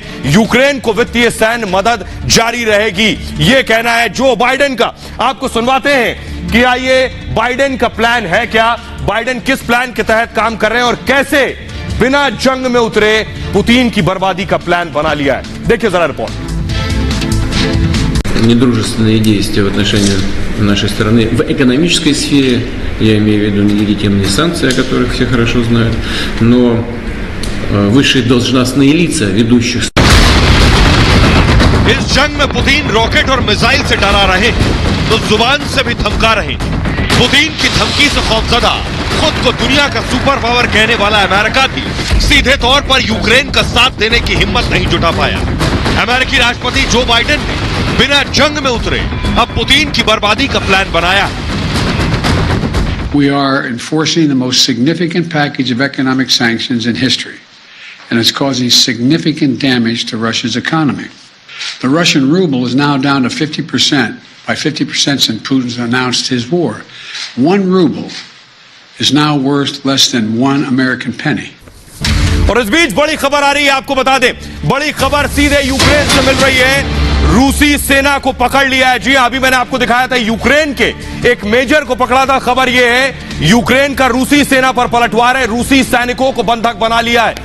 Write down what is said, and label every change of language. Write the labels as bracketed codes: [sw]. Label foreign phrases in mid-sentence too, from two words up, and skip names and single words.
[hi] यूक्रेन को वित्तीय सैन्य मदद जारी रहेगी, यह कहना है जो बाइडेन का। आपको सुनवाते हैं कि आइए बाइडेन का प्लान है क्या, बाइडेन किस प्लान के तहत काम कर रहे हैं और कैसे बिना जंग में उतरे पुतिन की बर्बादी का प्लान बना लिया है। देखिए जरा रिपोर्ट। [ru] Недружественные действия в отношении нашей страны в экономической сфере, я имею в виду нелегитимные санкции, о которых все хорошо знают, но высшие должностные лица ведущих. [hi] इस जंग में पुतिन रॉकेट और मिसाइल से डरा रहे तो जुबान से भी धमका रहे। पुतिन की धमकी से खौफजदा खुद को दुनिया का [en] super power [hi] कहने वाला अमेरिका भी सीधे तौर पर यूक्रेन का साथ देने की हिम्मत नहीं जुटा पाया। अमेरिकी राष्ट्रपति जो बाइडेन ने बिना जंग में उतरे अब पुतिन की बर्बादी का प्लान बनाया। [en] We are enforcing the most significant package of economic sanctions in history, and it's causing significant damage to Russia's economy. The Russian ruble is now down to 50%, by 50% since Putin's announced his war. 1 ruble is now worth less than 1 American penny. [hi] और इस बीच बड़ी खबर आ रही है, आपको बता दें, बड़ी खबर सीधे यूक्रेन से मिल रही है। रूसी सेना को पकड़ लिया है। जी हां, अभी मैंने आपको दिखाया था यूक्रेन के एक मेजर को पकड़ा था। खबर यह है यूक्रेन का रूसी सेना पर पलटवार है, रूसी सैनिकों को बंधक बना लिया है।